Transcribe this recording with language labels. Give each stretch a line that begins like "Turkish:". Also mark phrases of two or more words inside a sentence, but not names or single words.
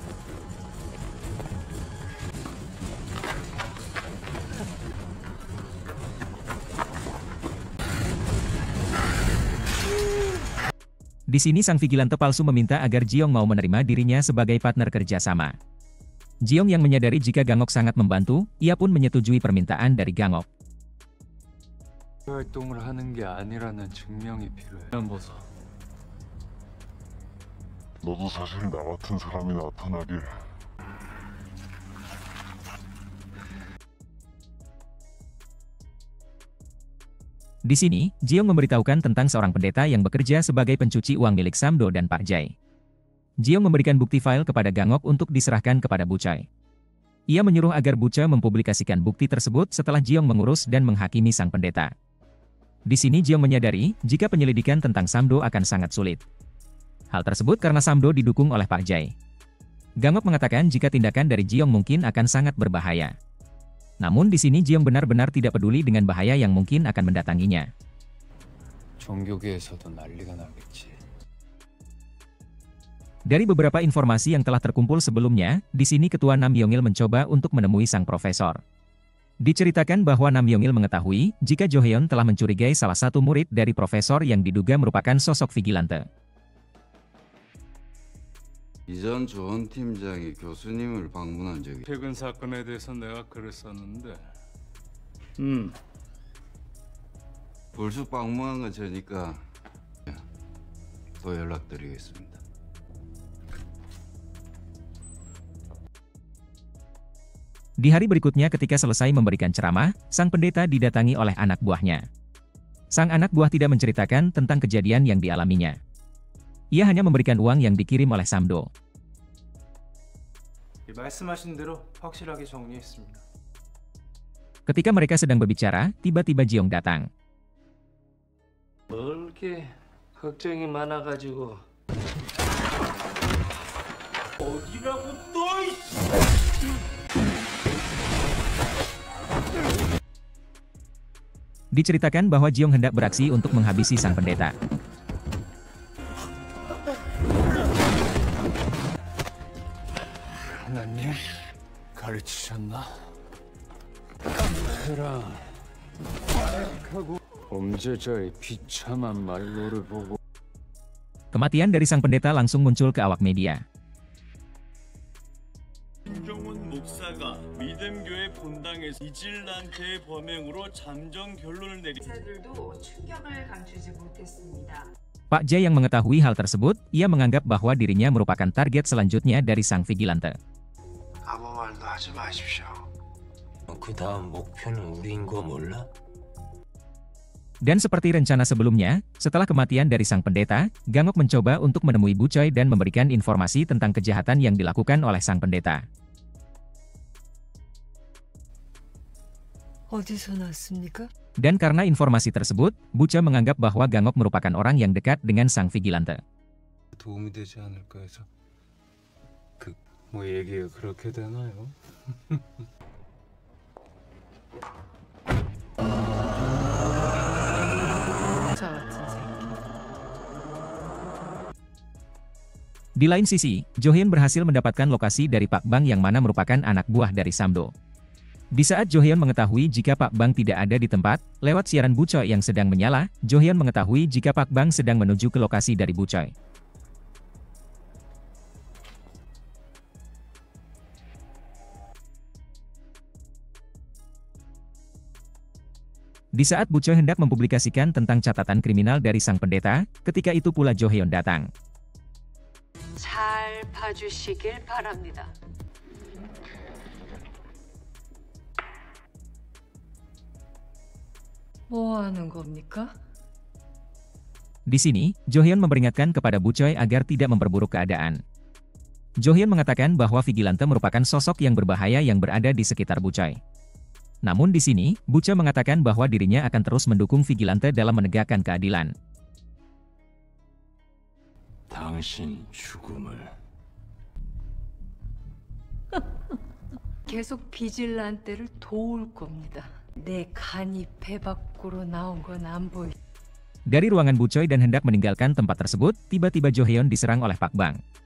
Indonesian: Di sini sang vigilante palsu meminta agar Jiong mau menerima dirinya sebagai partner kerjasama. Jiong yang menyadari jika Gangok sangat membantu, ia pun menyetujui permintaan dari Gangok.
Korean: 활동을 하는 게 아니라는 증명이 필요해. 보소. 너도 사실 나 같은 사람이 나타나길.
Indonesian: Di sini, Jiong memberitahukan tentang seorang pendeta yang bekerja sebagai pencuci uang milik Samdo dan Pak Jae. Jiong memberikan bukti file kepada Gangok untuk diserahkan kepada Buchai. Ia menyuruh agar Buchai mempublikasikan bukti tersebut setelah Jiong mengurus dan menghakimi sang pendeta. Di sini Jiong menyadari jika penyelidikan tentang Samdo akan sangat sulit. Hal tersebut karena Samdo didukung oleh Pak Jae. Gangok mengatakan jika tindakan dari Jiong mungkin akan sangat berbahaya. Namun di sini Jiong benar-benar tidak peduli dengan bahaya yang mungkin akan mendatanginya.
Korean: 종교계에서도 난리가 나겠지.
Indonesian: Dari beberapa informasi yang telah terkumpul sebelumnya, di sini ketua Nam Yong-il mencoba untuk menemui sang profesor. Diceritakan bahwa Nam Yong-il mengetahui jika Jo Heon telah mencurigai salah satu murid dari profesor yang diduga merupakan sosok vigilante.
Korean: 이전 조원 팀장이 교수님을 방문한 적이 최근 사건에 대해서 내가 글을 썼는데. 불쑥 방문한 건 저니까 또 연락드리겠습니다.
Indonesian: Di hari berikutnya ketika selesai memberikan ceramah, sang pendeta didatangi oleh anak buahnya. Sang anak buah tidak menceritakan tentang kejadian yang dialaminya. Ia hanya memberikan uang yang dikirim oleh Samdo.
Korean: 말씀하신 대로 확실하게 정리했습니다.
Indonesian: Ketika mereka sedang berbicara, tiba-tiba Jiong datang.
Korean: 뭘 이렇게 걱정이 많아가지고. 어디라고 또
Indonesian: Diceritakan bahwa Jiong hendak beraksi untuk menghabisi sang pendeta.
Korean: 하나님 가르치셨나? 깡패랑 하고 범죄자의 비참한 말로를 보고
Indonesian: Kematian dari sang pendeta langsung muncul ke awak media.
Korean: 김정훈 목사가 믿음교회 본당에서 이질란테의 범행으로 잠정 결론을 내린 기자들도 충격을 감추지 못했습니다.
Indonesian: Pak Jae yang mengetahui hal tersebut, ia menganggap bahwa dirinya merupakan target selanjutnya dari sang vigilante.
Korean: 아무 말도 하지 마십시오. 그 다음 목표는 우리인 거 몰라?
Indonesian: Dan seperti rencana sebelumnya, setelah kematian dari sang pendeta, Gangok mencoba untuk menemui Bucoy dan memberikan informasi tentang kejahatan yang dilakukan oleh sang pendeta. Dan karena informasi tersebut, Bucoy menganggap bahwa Gangok merupakan orang yang dekat dengan sang vigilante.
Korean: 도움이 되지 않을까 해서 뭐 얘기가 그렇게 되나요?
Indonesian: Di lain sisi, Jo Hyun berhasil mendapatkan lokasi dari Pak Bang yang mana merupakan anak buah dari Samdo. Di saat Jo Hyun mengetahui jika Pak Bang tidak ada di tempat, lewat siaran Bucoy yang sedang menyala, Jo Hyun mengetahui jika Pak Bang sedang menuju ke lokasi dari Bucoy. Di saat Bucoy hendak mempublikasikan tentang catatan kriminal dari sang pendeta, ketika itu pula Jo Hyun datang.
Korean: 잘 봐주시길 바랍니다. 뭐 하는 겁니까?
Indonesian: Di sini, Jo Hyun memperingatkan kepada Bucoy agar tidak memperburuk keadaan. Jo Hyun mengatakan bahwa vigilante merupakan sosok yang berbahaya yang berada di sekitar Bucoy. Namun di sini, Bucoy mengatakan bahwa dirinya akan terus mendukung vigilante dalam menegakkan keadilan.
Korean: 당신 죽음을 계속 비질란테를 도울 겁니다. 내 간이 배 밖으로 나온 건 안 보이.
Indonesian: Dari ruangan Bucoy dan hendak meninggalkan tempat tersebut, tiba-tiba Jo Hyun diserang oleh Pak Bang.